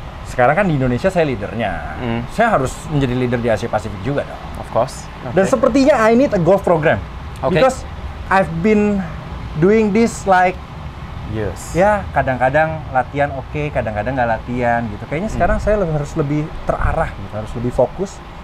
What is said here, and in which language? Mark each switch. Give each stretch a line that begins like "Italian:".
Indonesian: Sekarang kan di Indonesia saya leadernya. Saya harus menjadi leader di Asia Pacific juga dong.
English: Of course.
Indonesian: Dan sepertinya
English: I need a golf program. Okay. Because I've been doing this like Yes.
Indonesian: ya kadang-kadang latihan oke, kadang-kadang nggak latihan gitu. Kayaknya sekarang saya harus lebih terarah gitu, harus lebih fokus.